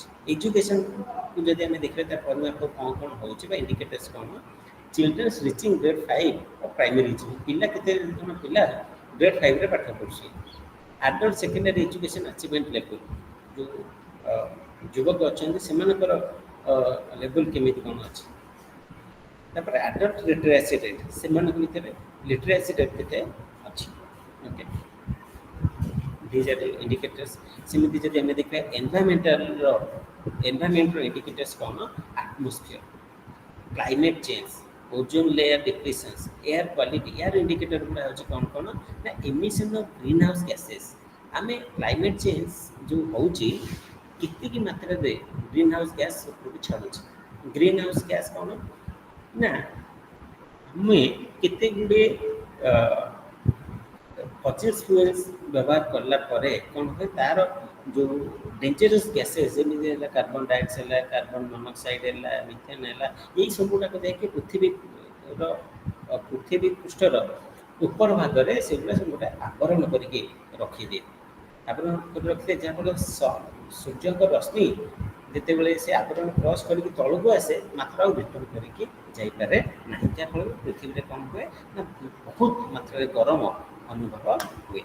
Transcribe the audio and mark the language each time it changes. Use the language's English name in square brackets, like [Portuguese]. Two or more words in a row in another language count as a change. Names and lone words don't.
[Odia] ଏଜୁକେସନ୍କୁ ଯଦି ଆମେ ଦେଖିବା ତା ପରିମାପ କ'ଣ କ'ଣ ହେଉଛି ବା ଇଣ୍ଡିକେଟର୍ସ କ'ଣ, [English] Childrens reaching grade 5 of primary education, [Odia] ପିଲା କେତେ ଜଣ ପିଲା ଗ୍ରେଡ୍ 5ରେ ପାଠ ପଢ଼ୁଛି। [English] adult secondary education achievement level, [Odia] ଯେଉଁ ଯୁବକ ଅଛନ୍ତି ସେମାନଙ୍କର ଲେଭେଲ୍ କେମିତି କ'ଣ ଅଛି। ତାପରେ [English] adult literacy rate, [Odia] ସେମାନଙ୍କ ଭିତରେ [English] literacy rate [Odia] କେତେ ଅଛି। ଓକେ, [English] these are the indicators। [Odia] ସେମିତି ଯଦି ଆମେ ଦେଖିବା [English] environment indicators [Odia] କ'ଣ, [English] atmosphere, climate change, ozone layer depressions, air quality. air indicator [Odia] ଗୁଡ଼ା ହେଉଛି କ'ଣ ନା [English] emission of greenhouse gases. [Odia] ଆମେ [English] climate change [Odia] ଯେଉଁ ହେଉଛି କେତିକି ମାତ୍ରାରେ [English] greenhouse gas [Odia] ଉପରକୁ ଛାଡ଼ୁଛି। [English] greenhouse gas [Odia] କ'ଣ ନା ଆମେ କେତେ ଗୁଡ଼ିଏ [English] fossil fuels [Odia] ବ୍ୟବହାର କଲା ପରେ କ'ଣ ହୁଏ, ତା'ର जो [English] dangerous gases [Odia] जेମିତି ହେଲା [English] carbon dioxide [Odia] ହେଲା [English] carbon monoxide [Odia] ହେଲା ମିଥେନ୍ ହେଲା ଏଇ ସବୁ ଗୁଡ଼ାକ ଯାଇକି ପୃଥିବୀ ପୃଷ୍ଠର ଉପର ଭାଗରେ ସେଗୁଡ଼ା ସବୁ ଗୋଟେ ଆବରଣ କରିକି ରଖିଦିଏ। ଆବରଣ କରି ରଖିଲେ ଯାହାଫଳରେ ସୂର୍ଯ୍ୟଙ୍କ ରଶ୍ମି ଯେତେବେଳେ ସେ ଆବରଣ କ୍ରସ୍ କରିକି ତଳକୁ ଆସେ ମାତ୍ର ଆଉ ରିଟର୍ନ କରିକି ଯାଇପାରେ ନାହିଁ, ଯାହାଫଳରେ ପୃଥିବୀରେ କ'ଣ ହୁଏ ନା ବହୁତ ମାତ୍ରାରେ ଗରମ ଅନୁଭବ ହୁଏ।